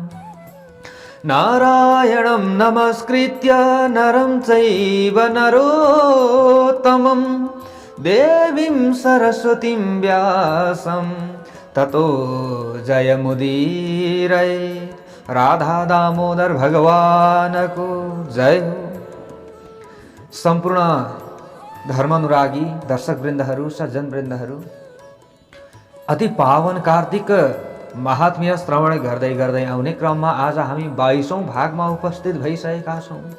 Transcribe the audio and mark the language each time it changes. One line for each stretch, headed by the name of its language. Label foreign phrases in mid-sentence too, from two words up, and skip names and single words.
Sanskrit: नारायणं नमस्कृत्य नरं चैव नरोत्तमं देवीं सरस्वतीं व्यासं ततो जयमुदीरये।
Nepali: राधा दामोदर भगवान को जय हो। सम्पूर्ण धर्मानुरागी दर्शक वृन्दहरू, सज्जन वृन्दहरू, अति पावन कार्तिक महात्म्य श्रवण गर्दै गर्दै आउने क्रममा आज हामी 22औं भागमा उपस्थित भइसकेका छौं।